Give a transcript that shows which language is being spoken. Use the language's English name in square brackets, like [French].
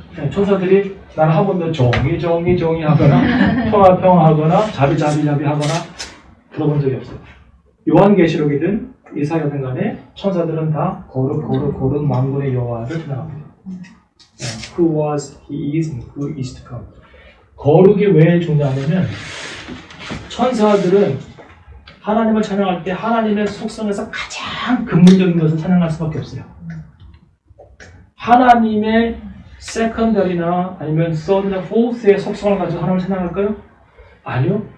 [Korean] 천사들이 나는 한 번도 정의 하거나 평화 하거나 자비 하거나 들어본 적이 없어요. 요한계시록이든 이사야든 간에 천사들은 다 거룩 만군의 여호와를 찬양합니다. [English] Who was, he is, and who is to come. [Korean] 거룩이 왜 중요하냐면 천사들은 하나님을 찬양할 때 하나님의 속성에서 가장 근본적인 것을 찬양할 수밖에 없어요. 하나님의 세컨더리나 아니면 서드나 포스의 속성을 가지고 하나님을 찬양할까요? 아니요.